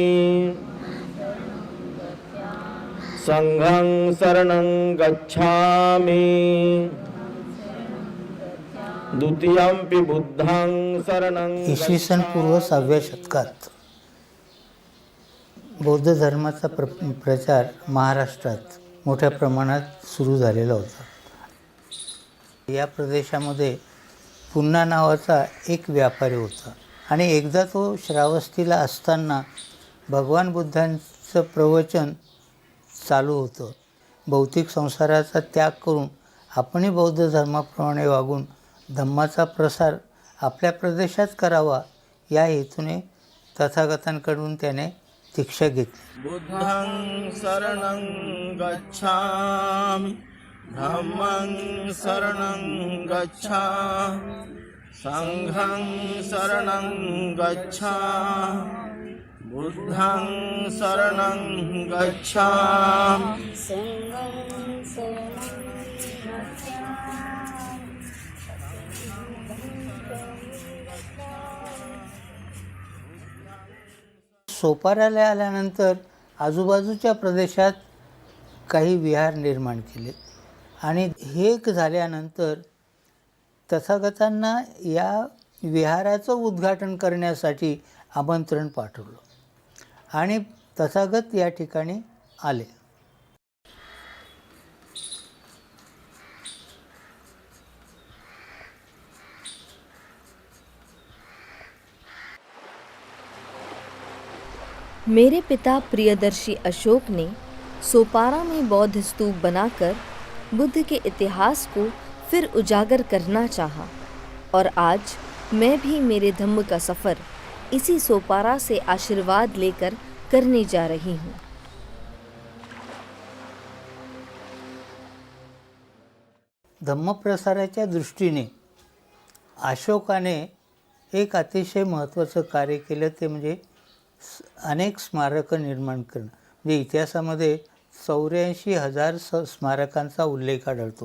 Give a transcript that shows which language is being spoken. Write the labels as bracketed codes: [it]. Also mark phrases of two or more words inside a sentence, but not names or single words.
[pi] संघं शरणं गच्छामि, द्वितीयंपि बुद्धं शरणं। [mr] इसवी सन पूर्व 6व्या शतकात बौद्ध धर्माचा प्रचार महाराष्ट्रात मोठ्या प्रमाणात सुरू झालेला होता. या प्रदेशामध्ये पुन्ना नावाचा एक व्यापारी होता आणि एकदा तो श्रावस्तीला असताना भगवान बुद्धांचं प्रवचन चालू होतं. भौतिक संसाराचा त्याग करून आपणही बौद्ध धर्माप्रमाणे वागून धम्माचा प्रसार आपल्या प्रदेशात करावा या हेतूने तथागतांकडून त्याने दीक्षा घेतली. [pi] बुद्धं शरणं गच्छामि, धम्मं शरणं गच्छामि, संघं शरणं गच्छामि, बुद्धं शरणं गच्छामि. [mr] सोपाऱ्याला आल्यानंतर आजूबाजूच्या प्रदेशात काही विहार निर्माण केले आणि हे झाल्यानंतर तथागतांना या विहाराचं उद्घाटन करण्यासाठी आमंत्रण पाठवलं आणि तथागत या ठिकाणी आले. [hi] मेरे पिता प्रियदर्शी अशोक ने सोपारा में बौद्ध स्तूप बनाकर बुद्ध के इतिहास को फिर उजागर करना चाहा और आज मैं भी मेरे धम्म का सफ़र इसी सोपारा से आशीर्वाद लेकर करने जा रही हूँ. [mr] धम्मप्रसाराच्या दृष्टीने अशोकाने एक अतिशय महत्त्वाचं कार्य केलं, ते म्हणजे अनेक स्मारकं निर्माण करणं. म्हणजे इतिहासामध्ये 84,000 स्मारकांचा उल्लेख आढळतो.